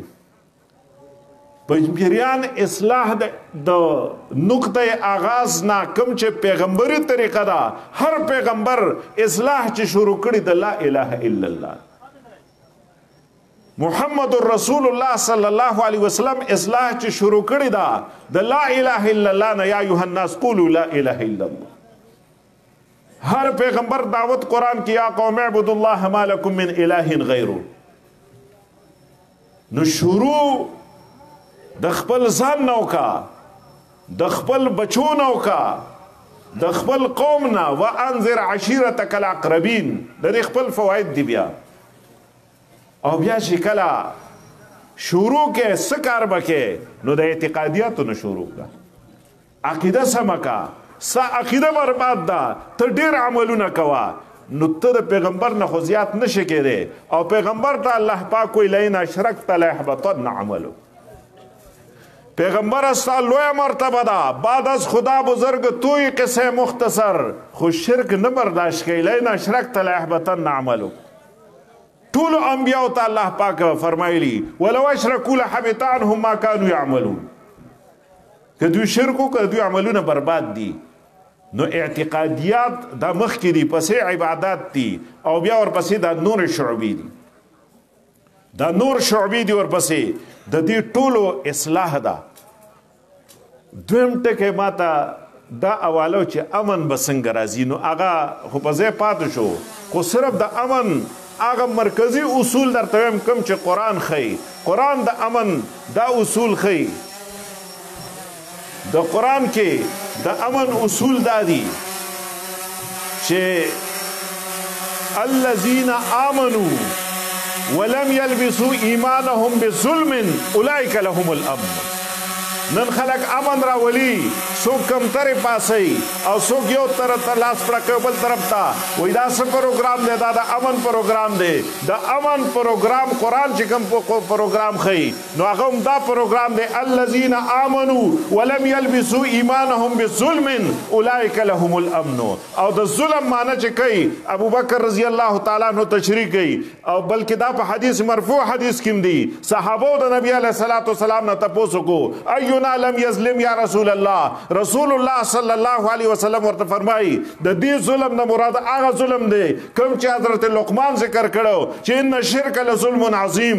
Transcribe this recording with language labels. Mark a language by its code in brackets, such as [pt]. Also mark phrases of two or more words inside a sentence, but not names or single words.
[ps] پنځپیریان اصلاح د نقطه آغاز نه کوم چې پیغمبري طریقه ده، هر پیغمبر اصلاح چې شروع کړي د [ar] لا اله الا الله محمد رسول الله صلی الله علیه وسلم [ps] اصلاح چې شروع کړي ده د [ar] لا اله الا الله [ps] نه. [ar] یا ایها الناس قولوا لا اله الا الله. [ps] هر پیغمبر دعوت قرآن کی [ar] یا قوم اعبدوا الله ما لكم من اله غیره. [ps] نو شروع د خپل ځان نو کا، د خپل بچو نو کا، د خپل قوم نه. [ar] وانذر عشیرتک الاقربین. [ps] د دې خپل فواید دی. بیا او بیا چې کله شروع کې څه کار وکې نو د اعتقادیاتو نه شروع کا. عقیده سمه کا. عقیده برباد ده، ته ډېر عملونه کوه نو ته د پیغمبر نه خو زیات نشي کېدی. او پیغمبر ته الله پاک وایي [ar] لئن اشرکت لیحبطن عملک. [ps] پیغمبر استا لوی مرتبه ده. [fa] بعد از خدا بزرگ توی قصه مختصر [ps] خو شرک نه برداشت کوي. [ar] لئن اشرکت لیحبطن عملک. [ps] ټول انبیاء ته الله پاک فرمایلی [ar] ولو اشرکوا لحبط عنهم ما كانوا يعملون. [ps] که دوی شرک وکړه دوی عملونه برباد دي. نو اعتقادیات دا مخکې دي، پسې عبادات دي، او بیا ورپسې دا نور شعبي دي. دا نور شعبي دي ورپسې د دې ټولو اصلاح ده. دویم ټکی ماته دا اواله چې امن به څنګه راځي. نو هغه خو په ځای پاتې شو، خو صرف د امن هغه مرکزی اصول درته وایم کوم چې قرآن ښیي. قرآن د امن دا اصول ښیي. د قرآن کې د امن اصول دا دي چې [ar] الذین آمنوا ولم یلبسوا ایمانهم بظلم اولئک لهم الامن. [ps] نن خلک امن راولي، څوک کمترې پاسي او څوک یو طرف ته لاس پړکوي بل طرف ته وایي دا څه پروګرام دی، دا د امن پروګرام دی. د امن پروګرام قرآن چې کوم پروګرام ښیي نو هغه هم دا پروګرام دی [ar] الذین آمنوا ولم یلبسوا ایمانهم بظلم اولئک لهم الامن. [ps] او د ظلم معنی چې کوي ابوبکر [ar] رضی الله تعالی عنہ [ps] تشریح کوي، او بلکې دا په حدیث مرفوع حدیث کې دی. صحابو د نبی [ar] علیه الصلاۃ والسلام [ps] نه تپوس وکړو [ar] اینا لم یظلم یا رسول الله. [ps] رسول الله [ar] صلی الله علیه وسلم [ps] ورته فرمایي د دې ظلم نه مراد هغه ظلم دی کوم چې حضرت لقمان ذکر کړو چې [ar] ان الشرک لظلم عظیم.